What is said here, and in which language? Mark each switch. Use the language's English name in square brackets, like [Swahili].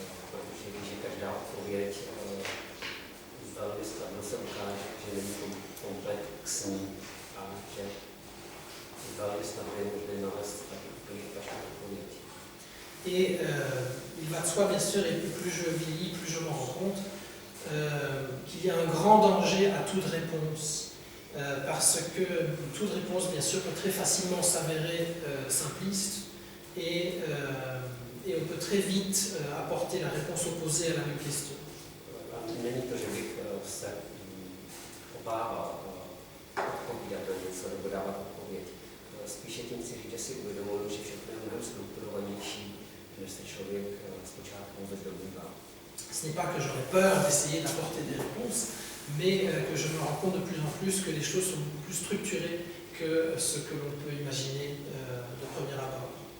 [Czech] Protože ví, že každá odpověď velmi snadno se ukáže, že není komplexní a že velmi snadno je možné nalézt takový odpověď. [French] Et il va de soi, bien sûr, et plus je vieillis, plus je m'en rends compte, qu'il y a un grand danger à toute réponse. Parce que toute réponse, bien sûr, peut très facilement s'avérer simpliste et on peut très vite apporter la réponse opposée à la même question. [Czech] Není to, že bych se obával odpovídat na něco nebo dávat odpověď. Spíše tím chci říct, že si uvědomuji, že všechno je mnohem strukturovanější, než se člověk zpočátku vůbec domnívá. [French] Ce n'est pas que j'aurais peur d'essayer d'apporter des réponses, mais que je me rends compte de plus en plus que les choses sont beaucoup plus structurées que ce que l'on peut imaginer de premier abord.